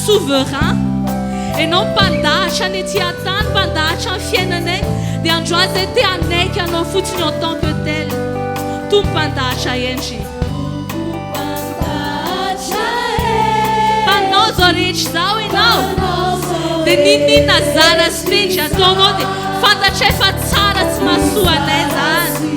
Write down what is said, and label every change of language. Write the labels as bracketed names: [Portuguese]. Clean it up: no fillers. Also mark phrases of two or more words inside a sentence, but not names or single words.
[Malagasy] souverain. Ianao mpandahatra ny ety an-tany, mpandahatra ny fiainanay, dia androany izay te hanaiky anao fotsiny [French] en tant que tel. [Malagasy] Tompandahatra endry. Panao zao rehetra zao ianao. Dia ninona zara sy mety ataonao dia fantatra efa tsara tsy mahasoa anay zany.